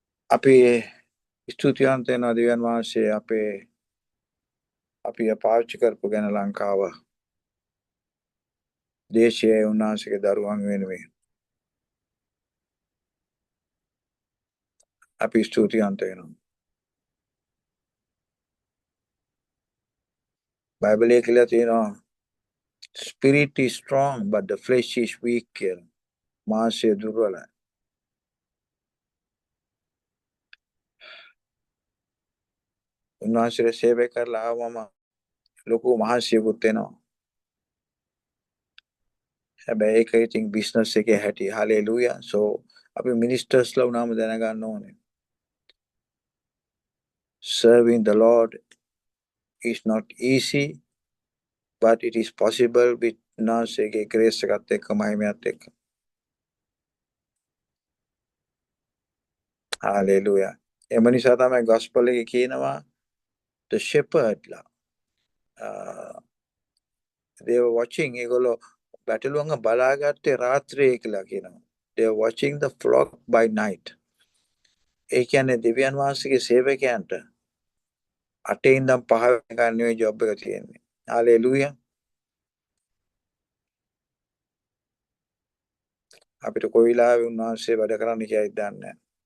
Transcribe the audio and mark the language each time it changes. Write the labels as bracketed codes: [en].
[si] අපි ස්තුතිවන්ත වෙනවා දෙවියන් වහන්සේ අපි පාවිච්චි කරපු ගැන ලංකාව දේශයේ උන්වහන්සේගේ දරුවන් වෙනුවෙන් අපි ස්තුතිවන්ත වෙනවා. බයිබලයේ කියලා තියෙනවා [en] spirit is strong but the flesh is weak [si] කියලා. මාංශය දුර්වලයි. උන්වහන්සේ සේවය කරලා ආවම ලොකු මහන්සියකුත් වෙනවා. හැබැයි ඒක ඉතින් බිස්නස් එකේ හැටි. හලෙලූයා. so අපි මිනිස්ටර්ස්ලා වුණාම දැනගන්න ඕනේ. [en] Serving the Lord is not easy but it is possible with [si] උන්වහන්සේගේ [en] grace [si] එකත් එක්ක මහිමයත් එක්ක. හලෙලූයා. එම නිසා තමයි gospel එකේ කියනවා the shepherdලා [en] they were watching [si] ඒගොල්ලෝ බැටළුවන්ව බලාගත්තේ රාත්‍රියේ කියලා කියනවා. [en] They were watching the flock by night. [si] ඒ කියන්නේ දෙවියන් වහන්සේගේ සේවකයන්ට 8 ඉඳන් 5 වෙනකන් නෙවෙයි ජොබ් එක තියෙන්නේ. හalleluya. අපිට කොයි වෙලාවෙ උන්වහන්සේ වැඩ කරන්න කියයි දන්නේ නැහැ.